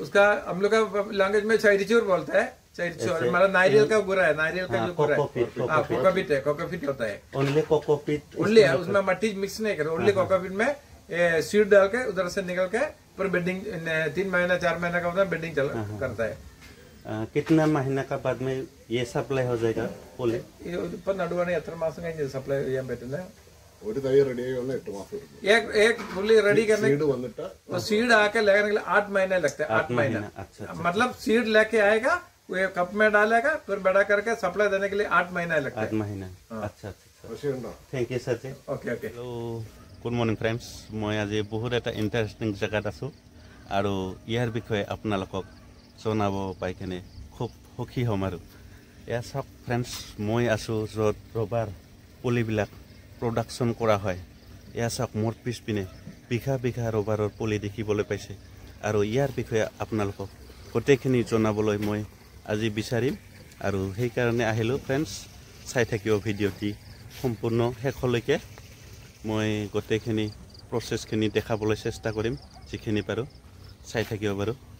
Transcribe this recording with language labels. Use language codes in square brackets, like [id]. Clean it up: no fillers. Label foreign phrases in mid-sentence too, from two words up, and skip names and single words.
[hi] उसका हम लोग का लैंग्वेज में चैरिचूर बोलता है मतलब नारियल का गुरा है नारियल का जो गुरा है कोकोपीट होता है [en] only cocopeat [hi] ओनली है उसमें मट्टी मिक्स नहीं करे [en] only cocopeat [hi] में सीड डाल के उधर से निकल के पर बेडिंग 3 महीना 4 महीना का बेडिंग करता है कितना महीना का बाद में ये सप्लाई हो जाएगा पुली [ml] नडुवाने എത്ര മാസം കഴിഞ്ഞ് സപ്ലൈ ചെയ്യാൻ പറ്റുന്നത് ഒരു തൈ റെഡി ആയി വന്ന 8 മാസം എടുക്കും [hi] एक फुली रेडी करने [ml] सीड वന്നിട്ട് [hi] वो सीड आके लगाने के लिए 8 महीने लगते हैं 8 महीना मतलब सीड लेके आएगा वो कप में डालेगा फिर बड़ा करके सप्लाई देने के लिए 8 महीना लगता है 8 महीना अच्छा [en] thank you sir [hi] जी ओके ओके [en] hello good morning friends [hi] मैं आज बहुत [as] এটা ইন্টারেস্টিং জায়গাত আছো আৰু ইয়াৰ বিষয়ে আপোনালোকক জনাব পাই কেনে খুব সুখী হ'ম আৰু এয়া সব फ्रेंड्स মই আছো যত ৰবাৰ পুলিবিলাক প্ৰডাকশন কৰা হয় এয়া সব মোৰ পিছপিনে বিঘা বিঘা ৰবাৰৰ পুলি দেখিবলৈ পাইছে আৰু ইয়াৰ বিষয়ে আপোনালোকক গটেখিনি জনাবলৈ মই আজি বিচাৰিম আৰু সেই কাৰণে আহিলো फ्रेंड्स চাই থাকিও ভিডিঅটি সম্পূৰ্ণ শেষলৈকে মই গটেখিনি প্ৰসেসখিনি দেখাবলৈ চেষ্টা কৰিম যিখিনি পাৰো চাই থাকিব বাৰু